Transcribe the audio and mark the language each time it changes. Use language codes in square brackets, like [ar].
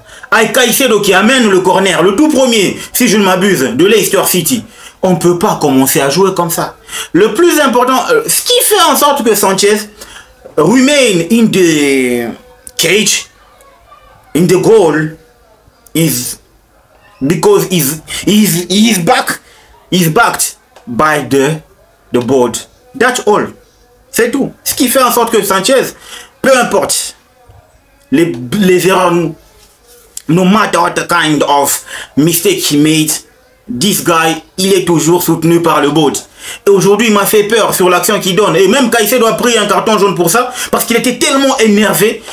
[fr] À Caicedo qui amène le corner, le tout premier, si je ne m'abuse, de Leicester City. On ne peut pas commencer à jouer comme ça. Le plus important, ce qui fait en sorte que [en] Sanchez remain in the cage, in the goal, is because he's backed by the board. That's all. [fr] C'est tout. Ce qui fait en sorte que Sanchez, peu importe les erreurs, [en] no matter what kind of mistake he made, this guy, [fr] il est toujours soutenu par le board. Et aujourd'hui, il m'a fait peur sur l'action qu'il donne. Et même Caicedo a pris un carton jaune pour ça, parce qu'il était tellement énervé.